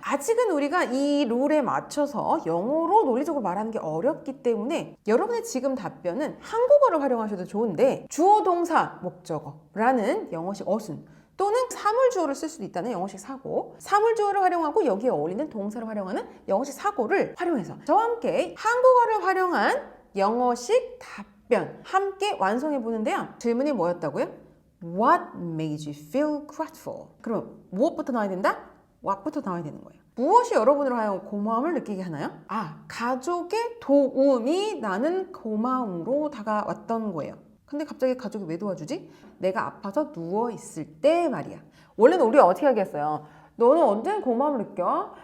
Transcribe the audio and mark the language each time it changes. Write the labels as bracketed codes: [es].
[ko] 아직은 우리가 이 룰에 맞춰서 영어로 논리적으로 말하는 게 어렵기 때문에 여러분의 지금 답변은 한국어를 활용하셔도 좋은데 주어 동사 목적어라는 영어식 어순 또는 사물주어를 쓸 수도 있다는 영어식 사고 사물주어를 활용하고 여기에 어울리는 동사를 활용하는 영어식 사고를 활용해서 저와 함께 한국어를 활용한 영어식 답변 함께 완성해 보는데요. 질문이 뭐였다고요? [en] What made you feel grateful? [ko] 그럼 무엇부터 나와야 된다? what부터 나와야 되는 거예요. 무엇이 여러분을 하여 고마움을 느끼게 하나요? 가족의 도움이 나는 고마움으로 다가왔던 거예요. 근데 갑자기 가족이 왜 도와주지? 내가 아파서 누워있을 때 말이야. 원래는 우리가 어떻게 하겠어요? 너는 언제 고마움을 느껴?